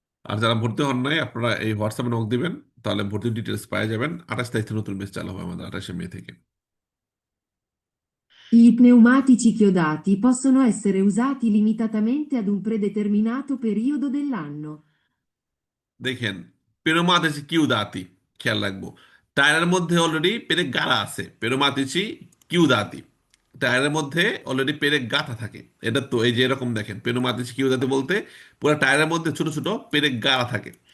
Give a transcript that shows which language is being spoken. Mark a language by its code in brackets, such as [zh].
[bn] আর যারা ভর্তি হন নাই, আপনারা এই হোয়াটসঅ্যাপে নক দিবেন, তাহলে ভর্তির ডিটেলস পেয়ে যাবেন। 28 তারিখ থেকে নতুন ব্যাচ চালু হবে আমাদের, 28 মে থেকে। [it] Gli pneumatici chiodati possono essere usati limitatamente ad un predeterminato periodo dell'anno. [bn] দেখেন, পেরোমাতিচি কিউ দাতি, খেয়াল রাখবো, টায়ারের মধ্যে অলরেডি পেরেক গাড়া আছে। পেরোমাতিচি কিউ দাতি, টায়ারের মধ্যে অলরেডি পেরেক গাঁথা থাকে। এটা তো এই যে এরকম দেখেন, পেরোমাতিচি কিউ দাতি বলতে পুরো টায়ারের মধ্যে ছোট ছোট পেরেক গাড়া থাকে।